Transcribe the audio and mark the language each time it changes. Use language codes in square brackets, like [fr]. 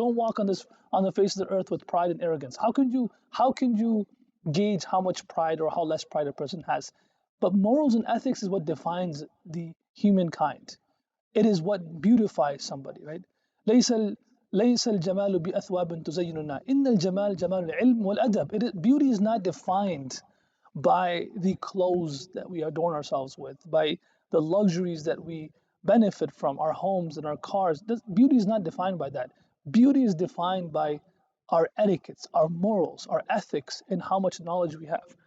[en] Don't walk on the face of the earth with pride and arrogance. How can you gauge how much pride or how less pride a person has? But morals and ethics is what defines the humankind. It is what beautifies somebody, right? [ar] ليس ليس الجمال بأثواب تزيننا إن الجمال جمال العلم والأدب. [en] Beauty is not defined by the clothes that we adorn ourselves with, by the luxuries that we benefit from, our homes and our cars. Beauty is not defined by that. Beauty is defined by our etiquettes, our morals, our ethics, and how much knowledge we have.